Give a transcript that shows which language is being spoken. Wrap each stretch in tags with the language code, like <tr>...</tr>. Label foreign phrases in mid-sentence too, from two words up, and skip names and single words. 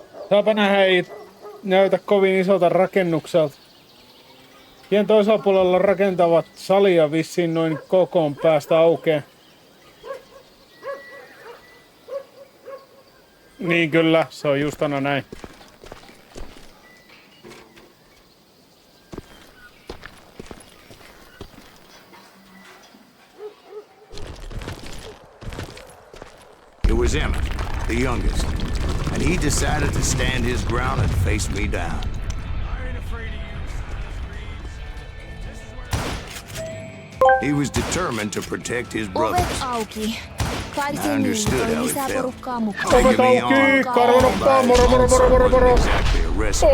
<fi>Saapa nähdä, ei näytä kovin isolta rakennukselta. Tien toisella puolella rakentavat salia vissiin noin kokoon päästä aukeaa. Niin kyllä, se on just aina näin.</fi> <en>It was Emmett, the youngest, and he decided to stand his ground and face me down. He was determined to protect his</en> <fi>Ovet</fi> <en>brothers.</en> <fi>auki.</fi> <en>I</en> <fi>Kaartin</fi> <en>understood</en> <fi>toi</fi> <en>how it</en> <fi>lisää</fi> <en>felt.</en> <fi>porukkaa mukaan. Ovet auki, karvanoppaa, moro.</fi> <en>Exactly a recipe.</en>